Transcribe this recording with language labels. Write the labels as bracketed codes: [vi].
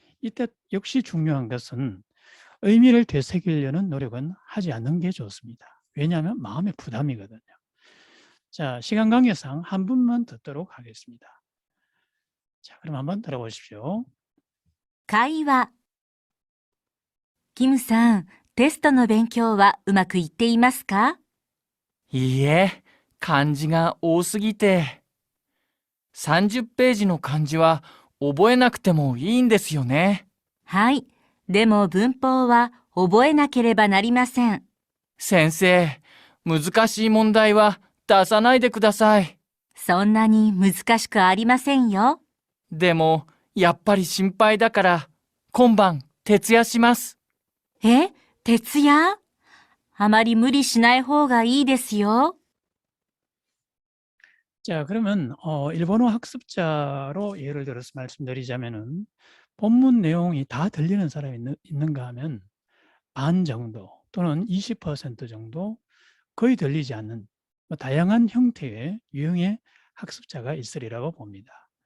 [ko] 이때 역시 중요한 것은 의미를 되새기려는 노력은 하지 않는 게 좋습니다. 왜냐하면 마음의 부담이거든요. 자, 시간 관계상 한 분만 듣도록 하겠습니다. 자, 그럼 한번 들어보십시오. [ja] 会話。キムさん、テストの勉強はうまくいっていますか？いいえ、漢字が多すぎて。30ページの漢字は覚えなくてもいいんですよね。はい。でも文法は覚えなければなりません。先生、難しい問題は出さないでください。そんなに難しくありませんよ。でも、やっぱり心配だから、今晩徹夜します。え？徹夜？あまり無理しない方がいいですよ。 [ko] 자, 그러면 일본어 학습자로 예를 들어서 말씀드리자면은 본문 내용이 다 들리는 사람이 있는가 하면 반 정도 또는 20% 정도 거의 들리지 않는 다양한 형태의 유형의 학습자가 있으리라고 봅니다.